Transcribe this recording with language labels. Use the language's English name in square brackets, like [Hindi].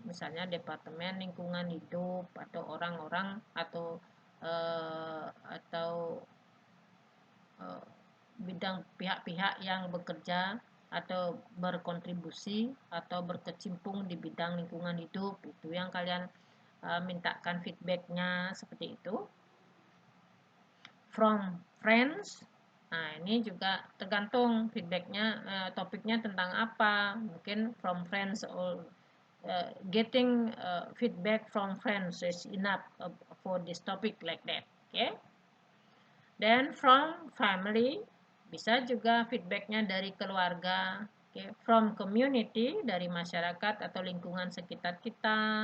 [Indonesian] Misalnya Departemen Lingkungan Hidup atau orang-orang atau bidang pihak-pihak yang bekerja atau berkontribusi atau berkecimpung di bidang lingkungan hidup, itu yang kalian mintakan feedbacknya seperti itu. [English] From friends, [Indonesian] nah ini juga tergantung feedbacknya, topiknya tentang apa. [English] Mungkin from friends or getting feedback from friends is enough for this topic like that. Okay. [Indonesian] Dan [English] from family, [Indonesian] bisa juga feedbacknya dari keluarga. Okay. [English] From community, [Indonesian] dari masyarakat atau lingkungan sekitar kita.